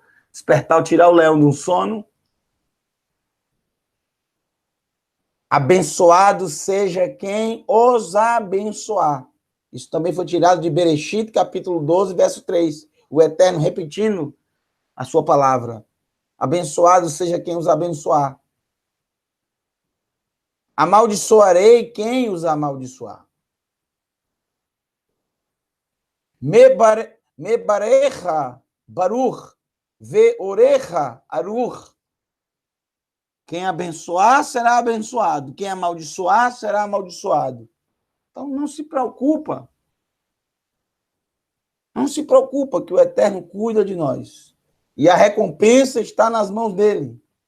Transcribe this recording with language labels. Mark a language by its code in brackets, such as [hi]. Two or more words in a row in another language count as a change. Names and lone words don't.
[pt] Despertar ou tirar o leão de um sono? Abençoado seja quem os abençoar. Isso também foi tirado de Bereshit, capítulo 12, verso 3. O Eterno repetindo a sua palavra. Abençoado seja quem os abençoar. Amaldiçoarei quem os amaldiçoar. [he] מברכיך ברוך ואורריך ארור. [pt] Quem abençoar será abençoado. Quem amaldiçoar será amaldiçoado. Então não se preocupa. Não se preocupa que o Eterno cuida de nós. E a recompensa está nas mãos dele.